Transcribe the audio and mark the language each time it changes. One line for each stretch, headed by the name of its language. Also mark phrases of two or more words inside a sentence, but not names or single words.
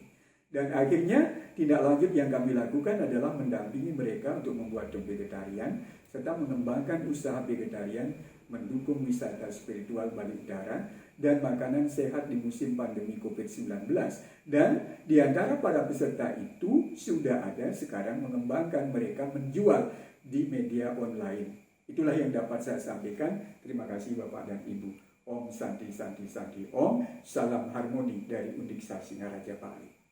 Indonesian: Dan akhirnya tindak lanjut yang kami lakukan adalah mendampingi mereka untuk membuat tum vegetarian serta mengembangkan usaha vegetarian, mendukung wisata spiritual Bali Utara dan makanan sehat di musim pandemi COVID-19. Dan di antara para peserta itu sudah ada sekarang mengembangkan mereka menjual di media online. Itulah yang dapat saya sampaikan. Terima kasih Bapak dan Ibu.
Sanskrit: Om Santi Santi Santi Om.
Indonesian: Salam harmoni dari Undiksa Singaraja Bali.